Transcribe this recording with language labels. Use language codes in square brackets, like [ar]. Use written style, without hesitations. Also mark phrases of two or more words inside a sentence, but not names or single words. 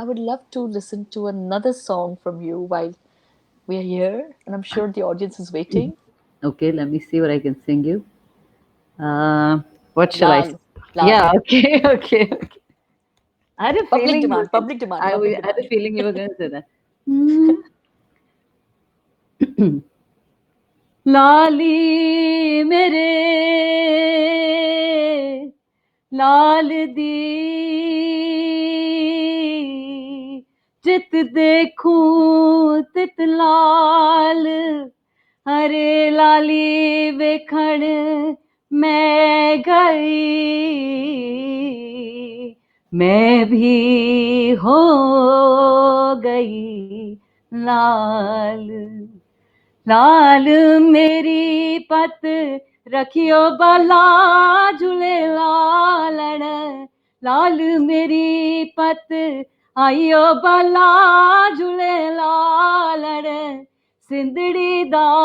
[en] I would love to listen to another song from you while we're here. And I'm sure the audience is waiting. okay. Let me see what I can sing you. Uh, what shall I? Lal, Lal. Yeah. Okay. Okay. Okay. I had a Public feeling you were demand, going. public demand, I public had a demand. feeling you were going to say that. Hmm. [pa] ਲਾਲੀ ਮੇਰੇ ਲਾਲ ਦੀ ਜਿਤ ਦੇਖੂੰ ਤਿਤ ਲਾਲ ਹਰੇ ਲਾਲੀ ਵੇਖਣ ਮੈਂ ਗਈ ਮੈਂ ਭੀ ਹੋ ਗਈ ਲਾਲ ਲਾਲ ਮੇਰੀ ਪਤ ਰਖਿਓ ਬਾਲਾ ਝੂਲੇ ਲਾਲਣ ਲਾਲ ਮੇਰੀ ਪਤ ਆਇਓ ਬਾਲਾ ਝੂਲੇ ਲਾਲਣ ਸਿੰਧੜੀ ਦਾ